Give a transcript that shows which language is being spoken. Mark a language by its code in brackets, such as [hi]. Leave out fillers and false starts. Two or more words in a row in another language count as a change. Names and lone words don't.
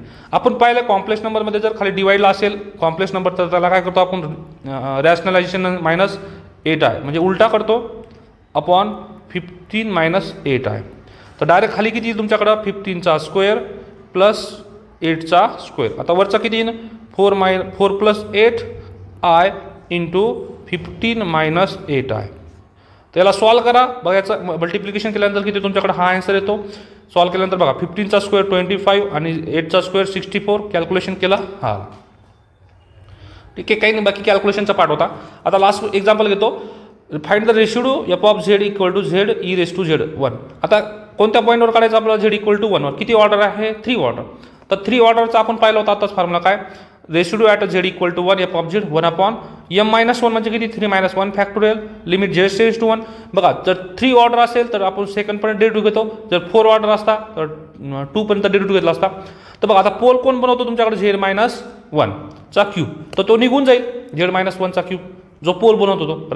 [mr] आपण पाहिलं [en] complex numberमध्ये [mr] जर खाली डिवाइडला असेल [en] complex number [mr] तर त्याला काय करतो आपण रॅशनलायझेशन -8I म्हणजे उलटा करतो अपॉन 15 - 8I. तर डायरेक्ट खाली किती येईल तुमच्याकडं 15 चा स्क्वेअर प्लस 8 चा स्क्वेअर. आता वरचा किती येईल 4 + 8I इंटू 15 - 8I. त्याला सॉल्व करा. बघा याचं मल्टिप्लिकेशन केल्यानंतर किती तुमच्याकडे हा आन्सर येतो. सॉल्व केल्यानंतर बघा 15 चा स्क्वेअर 25 आणि 8 चा स्क्वेअर 64. कॅल्क्युलेशन केला हा ठीक आहे, काही नाही बाकी कॅल्क्युलेशनचा पार्ट होता. आता [en] last example [mr] घेतो. [en] find the ratio [mr] f(z) = z e⁻⁻1. आता कोणत्या पॉईंटवर काढायचं आपल्याला z = 1 वर. किती ऑर्डर आहे 3 ऑर्डर. तर 3 ऑर्डरचा आपण पाहिलं होता आताच फॉर्म्युला काय, [en] ratio at [mr] z = 1 f(z) 1/m-1 म्हणजे किती 3 - 1 [en] factorial limit [mr] Z [en] tends to [mr] 1. बघा जर 3 ऑर्डर असेल तर आपण सेकंड पर्यंत डेरिव्हेटिव्ह घेतो. जर 4 ऑर्डर असता तर 2 पर्यंत डेरिव्हेटिव्ह घेतला असता. तर बघा आता पोल कोण बनवतो तुमच्याकडे Z-1 चा क्यूब, तर तो निघून जाईल Z-1 चा क्यूब जो पोल बनवतो तो.